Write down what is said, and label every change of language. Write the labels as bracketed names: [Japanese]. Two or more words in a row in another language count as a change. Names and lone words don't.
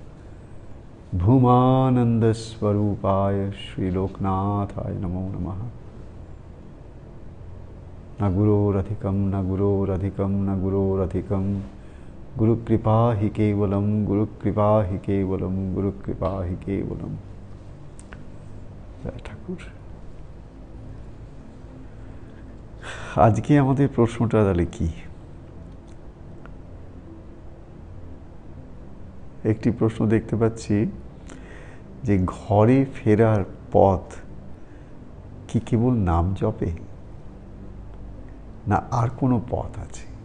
[Sanskrit] भूमानंद स्वरूपाय श्रीलोकनाथाय नमो नमः। न गुरोरधिकं न गुरोरधिकं न गुरोरधिकं गुरुकृपा हि केवलं गुरुकृपा हि केवलं गुरुकृपा हि केवलं। [Bangla] ঠাকুর আজকে আমাদের প্রশ্নটা তাহলে কি? একটি প্রশ্ন দেখতে পাচ্ছি যে ঘরে ফেরার পথ কি কেবল নাম জপে না আর কোনো পথ আছে?